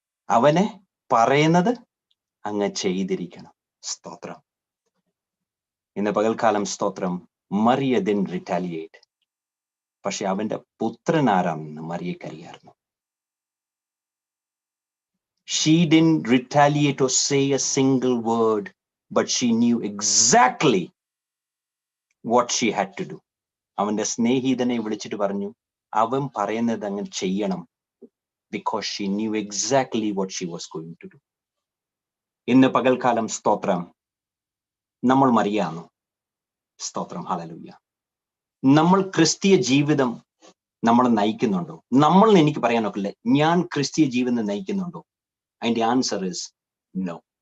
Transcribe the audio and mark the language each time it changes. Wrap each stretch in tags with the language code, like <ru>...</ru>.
<ml>അവനെ പറയുന്നത് അങ്ങ് ചെയ്തിരിക്കണം. സ്തോത്രം. ഇന്ന് പകൽക്കാലം സ്തോത്രം, മറിയ</ml> <en>didn't retaliate.</en> <ml>പക്ഷെ അവന്റെ പുത്രൻ ആരാണെന്ന് മറിയക്കറിയായിരുന്നു.</ml> <en>She didn't retaliate or say a single word, but she knew exactly what she had to do.</en> <ml>അവന്റെ സ്നേഹിതനെ വിളിച്ചിട്ട് പറഞ്ഞു, അവൻ പറയുന്നത് അങ്ങ് ചെയ്യണം.</ml> <en>Because she knew exactly what she was going to do.</en> <ml>ഇന്ന് പകൽക്കാലം സ്തോത്രം, നമ്മൾ മറിയാണോ? സ്തോത്രം. ഹല്ലേലൂയ. നമ്മൾ ക്രിസ്തീയ ജീവിതം നമ്മൾ നയിക്കുന്നുണ്ടോ? നമ്മൾ എനിക്ക് പറയാൻ ഒക്കില്ല, ഞാൻ ക്രിസ്തീയ ജീവിതം നയിക്കുന്നുണ്ടോ? അതിന്റെ</ml> <en>Answer is no.</en>